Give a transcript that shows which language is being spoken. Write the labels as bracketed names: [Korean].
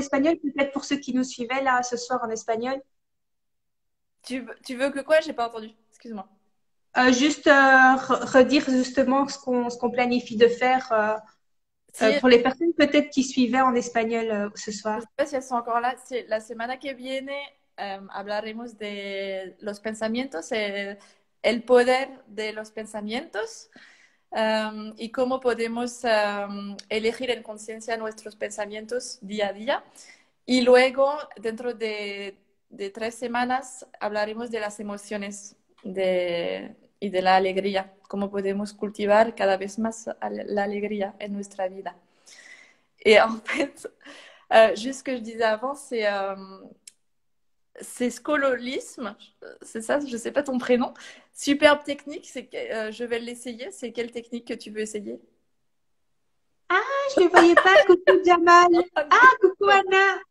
[French] espagnol, peut-être pour ceux qui nous suivaient là ce soir en espagnol. tu veux que quoi? J'ai pas entendu. Excuse-moi. Juste redire justement ce qu'on planifie de faire Si, pour les personnes peut-être qui suivaient en espagnol ce je soir. sais pas si elles sont encore là. C'est [Spanish] la semana que viene hablaremos de los pensamientos, el poder de los pensamientos y cómo podemos elegir en conciencia nuestros pensamientos día a día. Y luego, dentro de 3 semanas, hablaremos de las emociones y de la alegría, cómo podemos cultivar cada vez más la alegría en nuestra vida. [French] Et en fait, juste ce que je disais avant, c'est scololisme, c'est ça, je sais pas ton prénom. Superbe technique, je vais l'essayer. C'est quelle technique que tu veux essayer? Je ne les voyais pas. Coucou Jamal. Ah, coucou Anna.